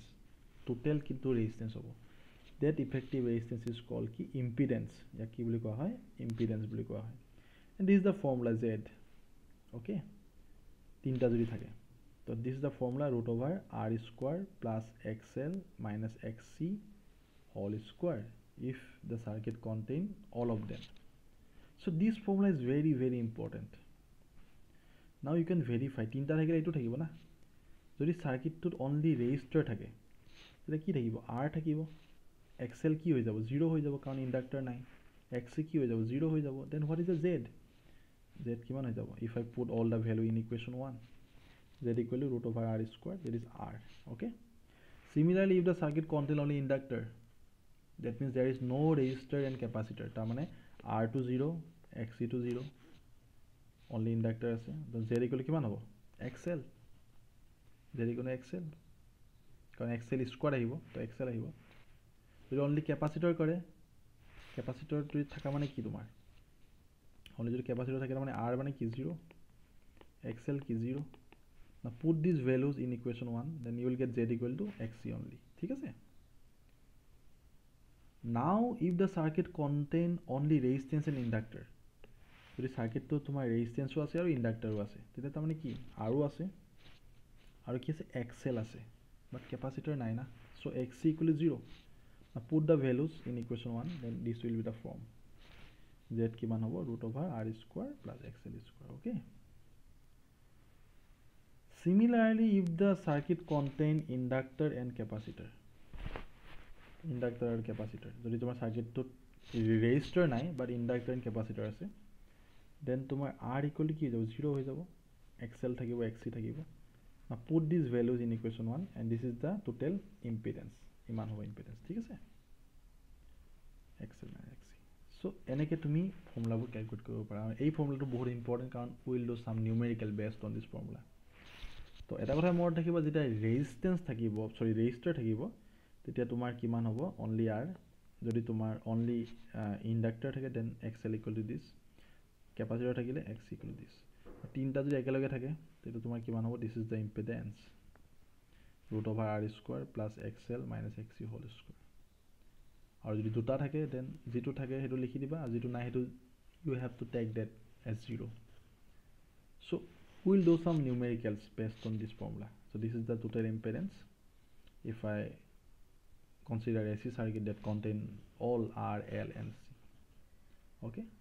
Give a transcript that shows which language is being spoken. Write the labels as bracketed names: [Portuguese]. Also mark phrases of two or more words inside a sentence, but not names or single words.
[English] total কিন্তু resistance হ'ব that effective resistance is call কি impedance [Assamese] ইয়াক কি বুলি কোৱা হয় [English] ইম্পিডেঞ্চ বুলি কোৱা হয় and this is the formula Z okay [Assamese] তিনিটা যদি থাকে [English] তো this is the formula root over R square plus X L minus X C whole square if the circuit contain all of them so this formula is very very important now you can verify [Assamese] তিনটা থাকিলে এইটো থাকিব না যদি সার্কিটটোত অনলি ৰেজিষ্টাৰ থাকে তেতিয়া কি থাকিব R থাকিব XL কি হৈ যাব [English] 0 [Assamese] হৈ যাব কাৰণ ইণ্ডাক্টৰ নাই [English] XC [Assamese] কি হৈ যাব 0 হৈ যাব [English] then what is the Z কিমান হৈ যাব if I put all the value in equation 1 Z equal to root over R square that is R okay similarly if the circuit contain only inductor that means there is no resistor and capacitor [Assamese] তাৰমানে R to 0 XC to 0 only inductor আছে [English] then Z equal কিমান হ'ব XL [Assamese] Z equal XL কাৰণ XL স্কোয়াৰ আহিব তো XL আহিব যদি [English] only capacitor [Assamese] কৰে capacitor to থাকা মানে কি তোমাৰ only যদি capacitor থাকে মানে R মানে কি 0 XL কি 0 [English] now put these values in equation 1 then you will get Z equal to XC only [Assamese] ঠিক আছে [English] now if the circuit contain only resistance and inductor [Assamese] যদি সার্কিটটো তোমাৰ ৰেজিষ্টেঞ্চো আছে আৰু ইণ্ডাক্টৰো আছে তেতিয়া তাৰমানে কি আৰু আছে আৰু কি আছে [English] এক্সএল আছে but capacitor নাই না so XC equal 0 now put the values in equation 1 then this will be the form z কিমান হ'ব root over r square plus xl square okay similarly if the circuit contain inductor and capacitor ইণ্ডাক্টৰ আৰু কেপাচিটৰ [Assamese] যদি তোমাৰ সাৰ্কিটটোত ৰেজিষ্টাৰ নাই [English] but inductor and capacitor আছে দেন তোমাৰ R ইকুৱেল [Assamese] কি হৈ যাব 0 হৈ যাব [English] XL থাকিব XC থাকিব now put these values in equation 1 and this is the total impedance ইমান হ'ব impedance ঠিক আছে XL and XC [Assamese] so এনেকৈ তুমি ফৰ্মুলাবোৰ ক্যালকুলেট কৰিব পাৰা এই ফৰ্মুলাটো বহুত ইম্পৰ্টেণ্ট কাৰণ [English] will do some numerical based on this formula [Assamese] তো এটা কথা মনত থাকিব যেতিয়া ৰেজিষ্টেঞ্চ থাকিব সৰি ৰেজিষ্টাৰ থাকিব তেতিয়া তোমাৰ কিমান হ'ব [English] only R [Assamese] যদি তোমাৰ only ইণ্ডাক্টৰ থাকে [English] then XL equal to this [Assamese] কেপাচিটৰ থাকিলে x ইকুৱেল দিছ তিনিটা যদি একেলগে থাকে তেতিয়া তোমাৰ কিমান হ'ব [English] this is the impedance [Assamese] √r² [English] plus xl minus xc whole square [Assamese] আৰু যদি দুটা থাকে দেন যিটো থাকে সেইটো লিখি দিবা আৰু যিটো নাই সেইটো [English] you have to take that as 0. So we'll do some numericals based on this formula. So this is the total impedance if I consider AC circuit that contain all R, L and C.